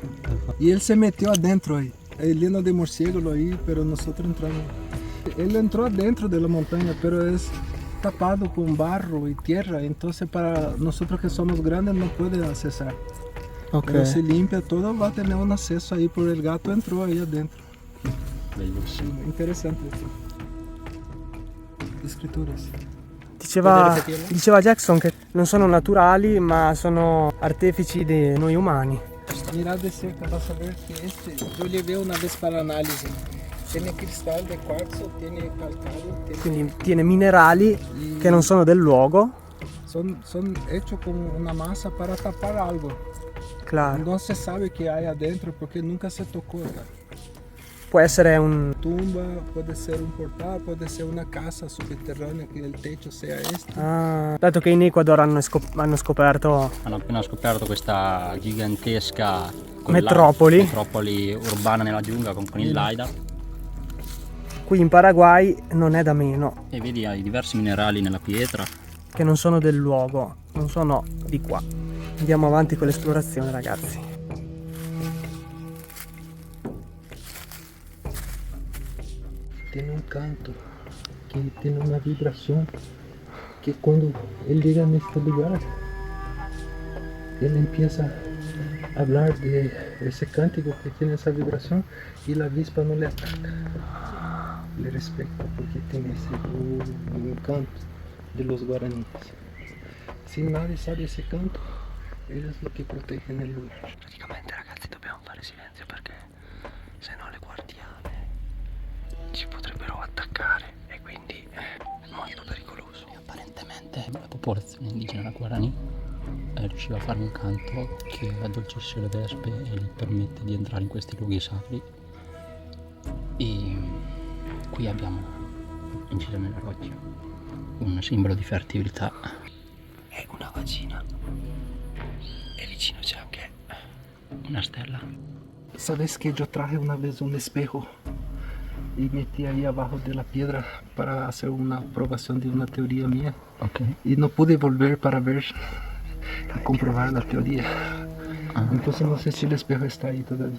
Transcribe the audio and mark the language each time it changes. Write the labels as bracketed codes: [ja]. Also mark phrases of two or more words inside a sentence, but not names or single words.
[es] Y él se metió adentro ahí, lleno de murciélago ahí, pero nosotros entramos. Él entró adentro de la montaña, pero es tapado con barro y tierra, entonces para nosotros que somos grandes no puede accesar. Ok. Pero si limpia todo va a tener un acceso ahí, por el gato entró ahí adentro. [it] bellissimo. Interessante. Escrituras. Diceva Jackson che non sono naturali ma sono artefici di noi umani. [es] Mira de cerca vas a ver que yo llevé una vez para análisis. Tiene cristal de cuarzo, tiene calcário, [it] Quindi tiene minerali che non sono del luogo. [es] son hechos como una masa para tapar algo. Claro. No se sabe qué hay adentro porque nunca se tocó acá. [it] Può essere un... [es] Tumba, puede ser un portal, puede ser una casa subterránea que el techo sea este. [it] Ah, dato che in Ecuador hanno scoperto Hanno appena scoperto questa gigantesca Metropoli. metropoli urbana nella giungla con il LiDAR. qui in Paraguay non è da meno, E vedi hai diversi minerali nella pietra. che non sono del luogo, non sono di qua. Andiamo avanti con l'esplorazione, ragazzi. [es] Tiene un canto que tiene una vibración que cuando él llega en este lugar, él empieza a hablar de ese cántico que tiene esa vibración y la avispa no le ataca, le respeta porque tiene ese un canto de los guaraníes. Si nadie sabe ese canto, ellos es lo que protegen el lugar. [it] Praticamente, ragazzi, dobbiamo fare silenzio perché se no le guardiane ci potrebbero attaccare e quindi è molto pericoloso. E apparentemente la popolazione indigena Guarani riusciva a fare un canto che addolcisce le vespe e gli permette di entrare in questi luoghi sacri. E qui abbiamo inciso nella roccia un simbolo di fertilità. È una vagina e vicino c'è anche Una stella. [es] ¿Sabes que yo traje una vez un espejo y metí ahí abajo de la piedra para hacer una aprobación de una teoría mía? Ok. Y no pude volver para ver y comprobar la teoría. Entonces no sé si el espejo está ahí todavía.